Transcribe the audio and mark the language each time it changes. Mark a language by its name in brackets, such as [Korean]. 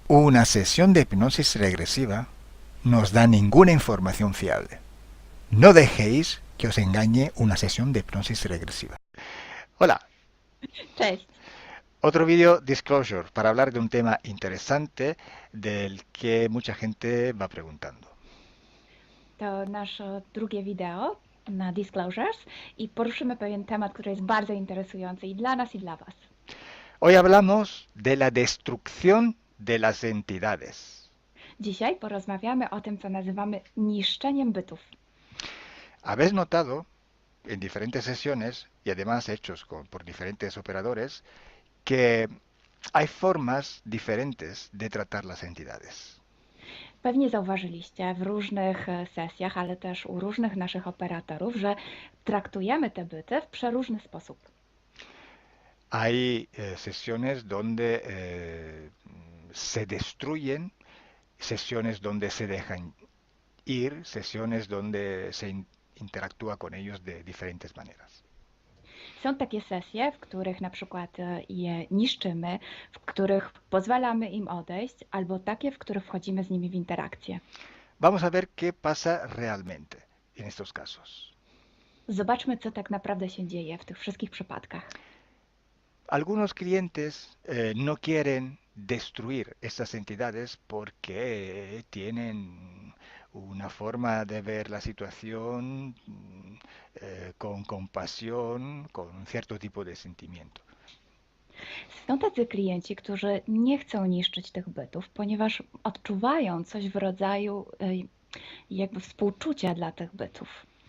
[Spanish] Una sesión de hipnosis regresiva no os da ninguna información fiable. No dejéis que os engañe una sesión de hipnosis regresiva. Hola. [Polish] Cześć. [Spanish] Otro vídeo disclosure para hablar de un tema interesante del que mucha gente va preguntando. [Polish] To nasze drugie wideo na Disclosures i poruszymy pewien temat, który jest bardzo interesujący i dla nas, i dla Was. [Spanish] Hoy hablamos de la destrucción de las entidades. [Polish] Dzisiaj porozmawiamy o tym, co nazywamy niszczeniem bytów. [Spanish] Habéis notado en diferentes sesiones y además hechos por diferentes operadores que hay formas diferentes de tratar las entidades. [Polish] Pewnie zauważyliście w różnych sesjach, ale też u różnych naszych operatorów, że traktujemy te byty w przeróżny sposób. [Spanish] Hay sesiones donde se destruyen, sesiones donde se dejan ir, sesiones donde se interactúa con ellos de diferentes maneras. [Polish] Są takie sesje, w których na przykład je niszczymy, w których pozwalamy im odejść, albo takie, w których wchodzimy z nimi w interakcję. [Spanish] Vamos a ver qué pasa realmente en estos casos. [Polish] Zobaczmy, co tak naprawdę się dzieje w tych wszystkich przypadkach. [Spanish] Algunos clientes no quieren destruir estas entidades porque tienen una forma de ver la situación con compasión, con un cierto tipo de sentimiento. [Polish] Są tacy klienci, którzy nie chcą niszczyć tych bytów, ponieważ odczuwają coś w rodzaju jakby współczucia dla tych bytów.